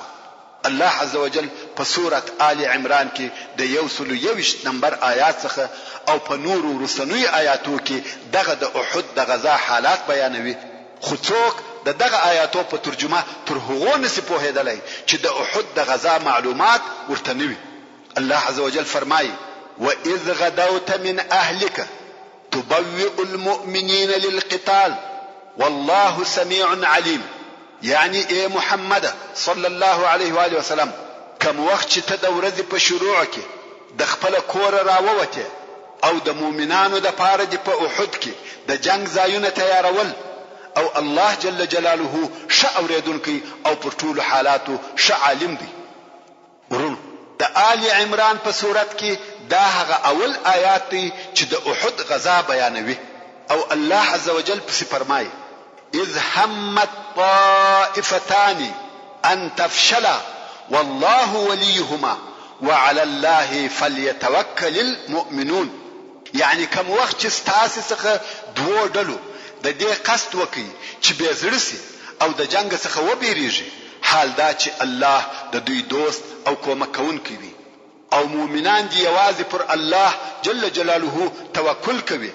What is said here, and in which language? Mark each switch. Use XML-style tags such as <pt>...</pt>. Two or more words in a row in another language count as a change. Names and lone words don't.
<ps>الله عز وجل په سوره آل عمران کې د 121 نمبر آیات څخه او په نور ورسنوي آیاتو کې دغه د احد د غزا حالات بیانوي خو څوک دغه آیاتو په ترجمه تر هغو نسی پوهیدلای چې د احد د غزا معلومات ورته نوي.</ps> <ar>الله عز وجل فرمایي وَإِذْ غَدَوْتَ مِنْ أَهْلِكَ تُبَوِّئُ الْمُؤْمِنِينَ لِلْقِتَالِ وَاللَّهُ سَمِيعٌ عَلِيمٌ.</ar> <ps>یعنی اے محمد</ps> <ar>صلی الله علیه و آله وسلم</ar> <ps>کوم وخت چې ته د ورځې په شروع کې د خپل کور راووته او د مؤمنانو د پاره د په احد کې د جنگ ځایونه تیارول او الله جل جلاله ش اوریدونکي او پر ټول حالاتو ش عالم دی. ورونو د آل عمران په صورت کې دا هغه اول آیات دي چې د احد غزا بیانوي او الله عز وجل په فرمایي</ps> <ar>اذ همت طائفتان ان تفشلا والله وليهما وعلى الله فليتوكل المؤمنون.</ar> <ps>یعنی کوم وخت چې تاسو څخه دوه ډلو د دې قصد وکي چې به زړسي او د جنگ څخه وبېریږي حال دا چې الله د دوی دوست او کومک کوونکی وي او مؤمنان دي یوازې پر الله جل جلاله توکل کوي.</ps>